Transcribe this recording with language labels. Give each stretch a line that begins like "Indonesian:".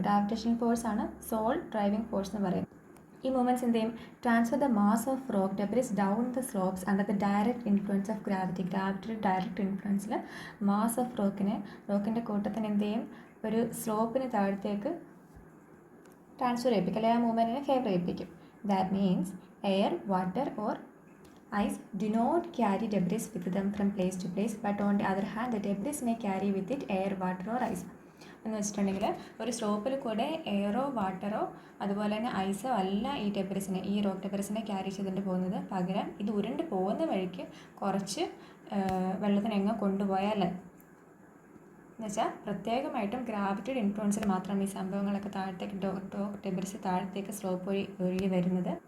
Malayalam: Gravitation ഫോഴ്സാണ് soul driving force എന്ന് പറയുന്നത്. ഈ മൂവ്മെൻറ്റ്സ് എന്ത് ചെയ്യും?
English: Transfer the mass of rock debris down the slopes under the direct influence of gravity.
Malayalam: ഗ്രാവിറ്റിയുടെ direct ഇൻഫ്ലുവൻസിൽ mass of റോക്കിൻ്റെ കൂട്ടത്തിന് എന്ത് ചെയ്യും? ഒരു സ്ലോപ്പിന് താഴത്തേക്ക് ട്രാൻസ്ഫർ ചെയ്യിപ്പിക്കും, അല്ലെങ്കിൽ ആ മൂവ്മെൻറ്റിനെ ഫേവർ ചെയ്യിപ്പിക്കും.
English: That means air, water or ice do not carry debris with them from place to place, but on the other hand the debris may carry with it air, water or ice.
Malayalam: എന്ന് വെച്ചിട്ടുണ്ടെങ്കിൽ ഒരു സ്ലോപ്പിൽ കൂടെ aero വാട്ടറോ അതുപോലെ തന്നെ ഐസോ അല്ല ഈ rock ഡെബ്രിസിനെ carry ചെയ്തുകൊണ്ട് പോകുന്നത്. പകരം ഇത് ഉരുണ്ട് പോകുന്ന വഴിക്ക് കുറച്ച് വെള്ളത്തിനെങ്ങോ കൊണ്ടുപോയാൽ എന്നുവെച്ചാൽ പ്രത്യേകമായിട്ടും ഗ്രാവിറ്റിയുടെ ഇൻഫ്ലുവൻസിൽ മാത്രം ഈ സംഭവങ്ങളൊക്കെ താഴത്തേക്ക് റോക്ക് ഡെബ്രിസ് താഴത്തേക്ക് സ്ലോപ്പ് വഴി ഒഴുകി വരുന്നത്.